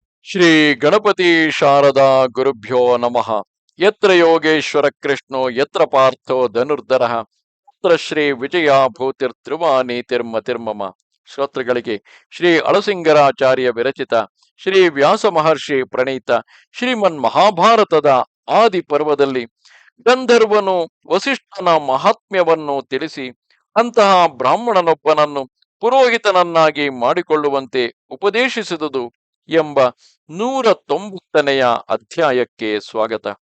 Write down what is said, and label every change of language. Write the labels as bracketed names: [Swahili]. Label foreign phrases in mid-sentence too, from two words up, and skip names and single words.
[Sanskrit] ಶ್ರೀ ಗಣಪತಿ ಶಾರದಾ ಗುರುಭ್ಯೋ ನಮಃ. ಯತ್ರ ಯೋಗೇಶ್ವರ ಕೃಷ್ಣೋ ಯತ್ರ ಪಾರ್ಥೋ ಧನುರ್ಧರಃ ತತ್ರ ಶ್ರೀ ವಿಜಯ ಭೂತಿರ್ತ್ರಿಮಾನೀತಿರ್ಮತಿರ್ಮಮ. [Kannada] ಶ್ರೋತೃಗಳಿಗೆ ಶ್ರೀ ಅಳಸಿಂಗರಾಚಾರ್ಯ ವಿರಚಿತ ಶ್ರೀ ವ್ಯಾಸ ಮಹರ್ಷಿ ಪ್ರಣೀತ ಶ್ರೀಮನ್ ಮಹಾಭಾರತದ ಆದಿ ಪರ್ವದಲ್ಲಿ ಗಂಧರ್ವನು ವಸಿಷ್ಠನ ಮಹಾತ್ಮ್ಯವನ್ನು ತಿಳಿಸಿ ಅಂತಹ ಬ್ರಾಹ್ಮಣನೊಬ್ಬನನ್ನು ಪುರೋಹಿತನನ್ನಾಗಿ ಮಾಡಿಕೊಳ್ಳುವಂತೆ ಉಪದೇಶಿಸಿದುದು ಎಂಬ 190ನೆಯ ಅಧ್ಯಾಯಕ್ಕೆ ಸ್ವಾಗತ.